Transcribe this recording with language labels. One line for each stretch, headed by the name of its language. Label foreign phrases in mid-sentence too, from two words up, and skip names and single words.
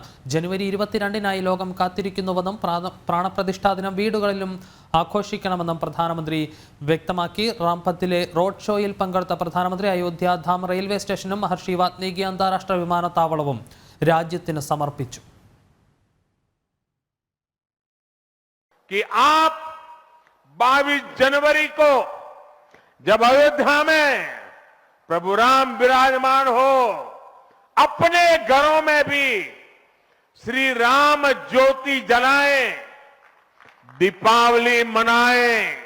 Malayalam: ജനുവരി 22-നായി ലോകം കാത്തിരിക്കുന്നുവെന്നും പ്രാണപ്രതിഷ്ഠാ ദിനം വീടുകളിലും ആഘോഷിക്കണമെന്നും പ്രധാനമന്ത്രി വ്യക്തമാക്കി. റാംപത്തിലെ റോഡ് ഷോയിൽ പങ്കെടുത്ത പ്രധാനമന്ത്രി അയോധ്യ ധാം റെയിൽവേ സ്റ്റേഷനും മഹർഷി വാൽമീകി അന്താരാഷ്ട്ര വിമാനത്താവളവും രാജ്യത്തിന് സമർപ്പിച്ചു.
Hindi: कि आप 22 जनवरी को जब अयोध्या में प्रभु राम विराजमान हो, अपने घरों में भी श्री राम ज्योति जलाएं, दीपावली मनाएं।